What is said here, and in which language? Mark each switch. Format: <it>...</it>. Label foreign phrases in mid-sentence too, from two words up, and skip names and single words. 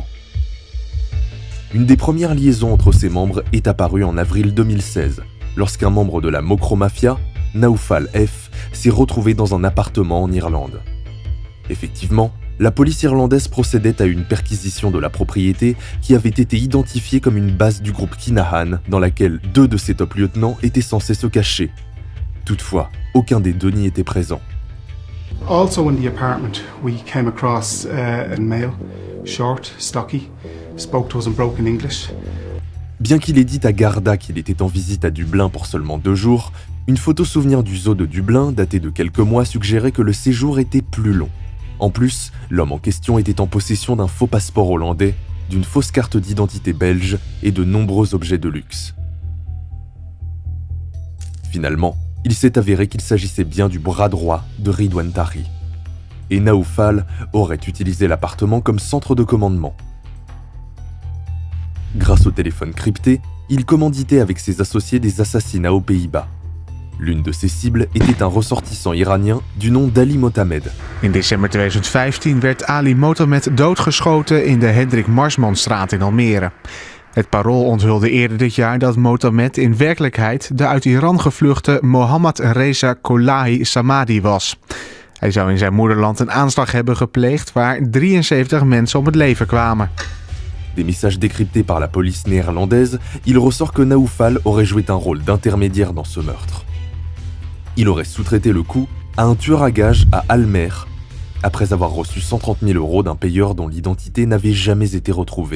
<fr>Une des premières liaisons entre ces membres est apparue en avril 2016, lorsqu'un membre de la Mokromafia, Naoufal F, s'est retrouvé dans un appartement en Irlande. Effectivement, la police irlandaise procédait à une perquisition de la propriété qui avait été identifiée comme une base du groupe Kinahan dans laquelle 2 de ses top lieutenants étaient censés se cacher. Toutefois, aucun des 2 n'y était présent.</fr> <en>Also in the apartment, we came across a male, short, stocky, spoke to us in broken English.</en> <fr>Bien qu'il ait dit à Garda qu'il était en visite à Dublin pour seulement 2 jours, une photo souvenir du zoo de Dublin, datée de quelques mois, suggérait que le séjour était plus long. En plus, l'homme en question était en possession d'un faux passeport hollandais, d'une fausse carte d'identité belge et de nombreux objets de luxe. Finalement, il s'est avéré qu'il s'agissait bien du bras droit de Ridwan Taghi. Et Naoufal aurait utilisé l'appartement comme centre de commandement. Grâce au téléphone crypté, il commanditait avec ses associés des assassinats aux Pays-Bas. L'une de ses cibles était un ressortissant iranien du nom d'Ali Motamed.</fr> <nl>In december 2015 werd Ali Motamed doodgeschoten in de Hendrik Marsmanstraat in Almere. Het Parool onthulde eerder dit jaar dat Motamed in werkelijkheid de uit Iran gevluchte Mohammad Reza Kolahi Samadi was. Hij zou in zijn moederland een aanslag hebben gepleegd waar 73 mensen om het leven kwamen.</nl> <fr>Des messages décryptés par la police néerlandaise, il ressort que Naoufal aurait joué un rôle d'intermédiaire dans ce meurtre. Il aurait sous-traité le coup à un tueur à gages à Almer, après avoir reçu 130 000 € d'un payeur dont l'identité n'avait jamais été retrouvée.</fr>